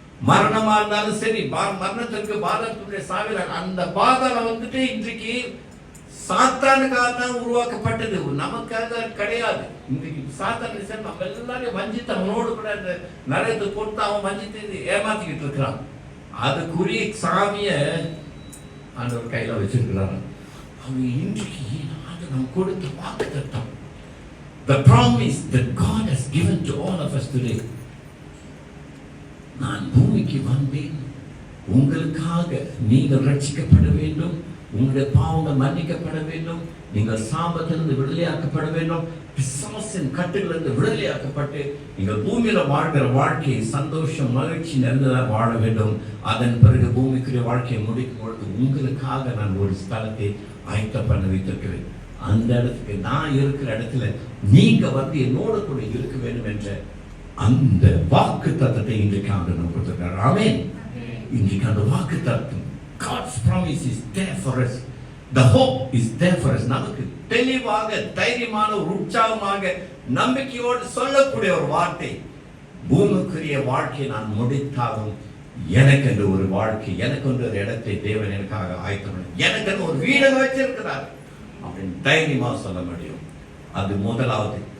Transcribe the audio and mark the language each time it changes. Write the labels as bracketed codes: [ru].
[ta] மரணமா இருந்தாலும் சரி, மரணத்திற்கு பாதாளத்துடைய சாவில அந்த பாதாளம் இன்றைக்கு சாத்தானுக்காக தான் உருவாக்கப்பட்டது, நமக்காக கிடையாது. இன்றைக்கு சாத்தான் நம்ம எல்லாரையும் வஞ்சித்து அவனோடு கூட அந்த நரகத்தை போட்டு அவன் வஞ்சித்து ஏமாத்திக்கிட்டு இருக்கிறான். அதுக்குரிய சாமிய ஆண்டவர் கையில வச்சிருக்கிறாங்க. அவங்க இன்றைக்கு நம்ம கொடுத்த வாக்குத்தத்தம், [en] the promise that God has given to all of us today. [ta] நான் பூமிக்கு வந்தேன் உங்களுக்காக, நீங்கள் ரட்சிக்கப்பட வேண்டும், உங்களுடைய பாவங்கள் மன்னிக்கப்பட வேண்டும், நீங்கள் சாபத்திலிருந்து விடுதலையாக்கப்பட வேண்டும், பிசாசின் கட்டுகளிலிருந்து விடுதலையாக்கப்பட்டு நீங்கள் பூமியில வாழ்கிற வாழ்க்கையை சந்தோஷம் மகிழ்ச்சி நிறைந்ததாக வாழ வேண்டும். அதன் பிறகு பூமிக்குரிய வாழ்க்கையை முடிக்கும் பொழுது உங்களுக்காக நான் ஒரு ஸ்தலத்தை ஆயத்தம் பண்ண வைத்திருக்கிறேன். அந்த இடத்துக்கு நான் இருக்கிற இடத்துல நீங்க என்னோட கூட இருக்க வேண்டும் என்ற அந்த வாக்கு தத்தத்தை இன்றைக்கு ஆண்டவர் கொடுத்திருக்கிறார். ஆமென். இன்றைக்கு அந்த வாக்கு தத்தம், [en] God's promise is there for us. The hope is there for us. [ta] நமக்கு தெளிவாக தைரியமான ஒரு உற்சாகமாக நம்பிக்கையோடு சொல்லக்கூடிய ஒரு வார்த்தை, பூமிக்குரிய வாழ்க்கையை நான் முடித்தாலும் எனக்கு என்று ஒரு வாழ்க்கை, எனக்கு ஒரு இடத்தை தேவன் எனக்காக ஆயத்தம், எனக்கு ஒரு வீடு வச்சிருக்கிறார் அப்படின்னு தைரியமா சொல்ல முடியும். அது முதலாவது.